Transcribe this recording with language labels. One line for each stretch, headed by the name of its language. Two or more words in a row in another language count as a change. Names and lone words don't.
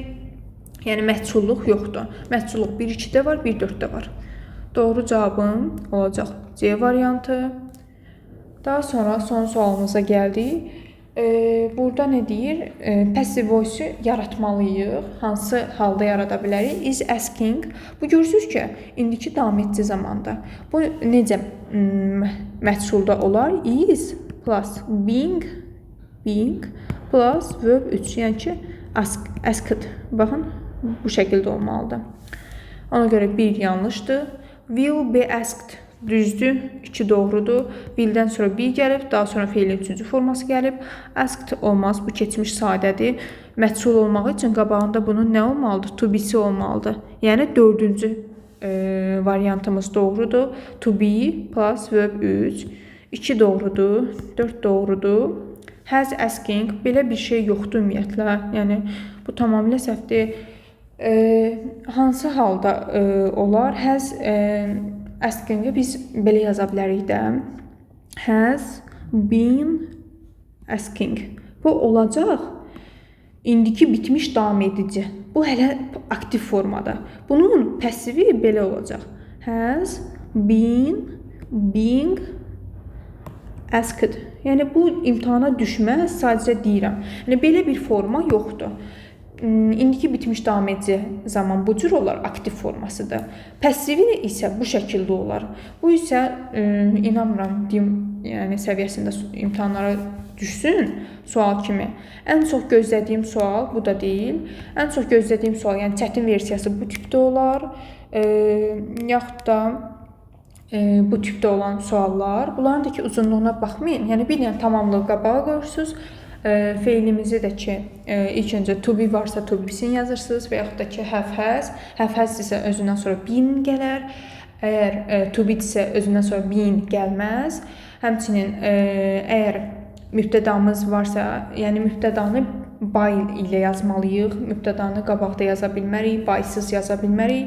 Azerbaijani: Yəni məhsulluq yoxdur. Məhsulluq 1-2-də var, 1-4-də var. Doğru cavabım olacaq C variantı. Daha sonra son sualımıza gəldik. Burada nə deyir?
English: Passive voice
Azerbaijani: yaratmalıyıq. Hansı halda yarada bilərik?
English: Is asking.
Azerbaijani: Bu görürsünüz ki, indiki davam edici zamanda. Bu necə məhsulda olar?
English: Is plus being plus verb 3.
Azerbaijani: Yəni ki, asked. Baxın, bu şəkildə olmalıdır. Ona görə 1 yanlışdır.
English: Will be asked
Azerbaijani: düzdür, 2 doğrudur. Willdən sonra be gəlib, daha sonra feilin 3-cü forması gəlib. Asked olmaz, bu keçmiş sadədir. Məhsul olmaq üçün qabağında bunun nə olmalıdır?
English: To be-
Azerbaijani: si olmalıdır. Yəni 4-cü variantımız doğrudur.
English: To be plus verb 3. 2
Azerbaijani: doğrudur, 4 doğrudur.
English: Has asking,
Azerbaijani: belə bir şey yoxdur ümumiyyətlə. Yəni bu tamamilə səhvdir. Hansı halda olar?
English: Has asking-
Azerbaijani: i biz belə yaza bilərik də.
English: Has been asking.
Azerbaijani: Bu olacaq indiki bitmiş davam edici. Bu hələ aktiv formada. Bunun passivi belə olacaq.
English: Has been being asked.
Azerbaijani: Yəni bu imtahana düşməz, sadəcə deyirəm. Yəni belə bir forma yoxdur. İndiki bitmiş davam edici zaman bu cür olar, aktiv formasıdır. Passivi isə bu şəkildə olar. Bu isə inanmıram deyim, yəni səviyyəsində imtahanlara düşsün sual kimi. Ən çox gözlədiyim sual bu da deyil. Ən çox gözlədiyim sual, yəni çətin versiyası bu tipdə olar. Yaxud da bu tipdə olan suallar. Bunların da ki uzunluğuna baxmayın. Yəni bir dənə tamamlığı qabağa qoyursunuz. Feilimizi də ki ilk öncə
English: to be
Azerbaijani: varsa
English: to be'sini
Azerbaijani: yazırsınız və yaxud da ki
English: have has. Have has
Azerbaijani: isə özündən sonra been gələr. Əgər
English: to be
Azerbaijani: isə özündən sonra been gəlməz. Həmçinin əgər mübtədamız varsa, yəni mübtədanı by ilə yazmalıyıq. Mübtədanı qabaqda yaza bilmərik, by-sız yaza bilmərik.